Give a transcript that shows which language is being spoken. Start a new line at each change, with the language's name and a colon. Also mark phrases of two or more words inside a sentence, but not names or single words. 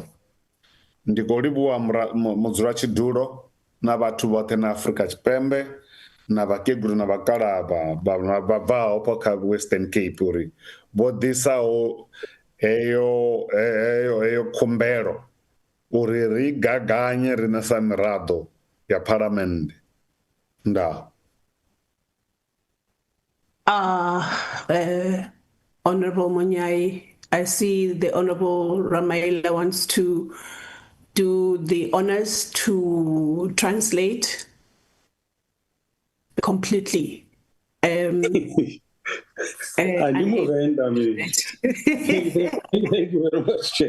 Venda: Ndi khou livhuwa mudzulatshidulo na vhathu vhoṱhe na Afrika Tshipembe na vhakegulu na vhakalaha vha bvaho po kha Western Cape uri vho ḓisaho heyo khumbelo uri ri gaganye riṋe sa miraḓo ya Parliament. Ndaa.
English: Honorable Munyai, I see the Honorable Ramaila wants to do the honors to translate completely. Thank you very much, Chair.